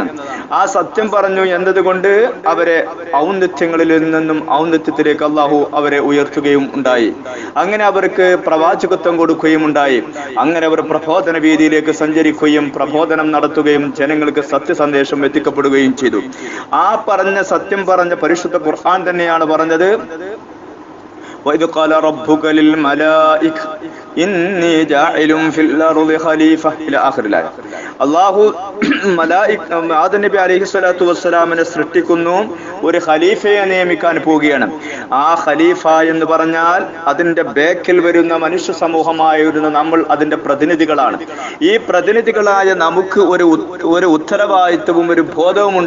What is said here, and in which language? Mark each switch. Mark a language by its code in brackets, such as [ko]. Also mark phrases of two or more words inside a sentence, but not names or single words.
[ml] ആ സത്യം പറഞ്ഞു എന്നതുകൊണ്ട് അവരെ ഔന്നത്യങ്ങളിൽ നിന്നും ഔന്നത്യത്തിലേക്ക് അള്ളാഹു അവരെ ഉയർത്തുകയും ഉണ്ടായി. അങ്ങനെ അവർക്ക് പ്രവാചകത്വം കൊടുക്കുകയും ഉണ്ടായി. അങ്ങനെ അവർ പ്രബോധന വീതിയിലേക്ക് സഞ്ചരിക്കുകയും പ്രബോധനം നടത്തുകയും ജനങ്ങൾക്ക് സത്യസന്ദേശം എത്തിക്കപ്പെടുകയും ചെയ്തു. ആ സത്യം പറഞ്ഞ പരിശുദ്ധ ഖുർആൻ തന്നെയാണ് പറഞ്ഞത്, [ar] وَإِذْ قَالَ رَبُّكَ لِلْمَلَائِكَةِ إِنِّي جَاعِلٌ فِي الْأَرْضِ خَلِيفَةً إلى آخر الآية. [ml] അല്ലാഹു ആദം നബി [ar] عليه الصلاة والسلام [ml] സൃഷ്ടിക്കുന്നു, ഒരു ഖലീഫയെ നിയമിക്കാൻ പോവുകയാണ്. ആ ഖലീഫ എന്ന് പറഞ്ഞാൽ അതിന്റെ ബേക്കിൽ വരുന്ന മനുഷ്യ സമൂഹമായിരുന്ന നമ്മൾ അതിന്റെ പ്രതിനിധികളാണ്. ഈ പ്രതിനിധികളായ നമുക്ക് ഒരു ഉത്തരവാദിത്വവും ഒരു ബോധവുമുണ്ട്.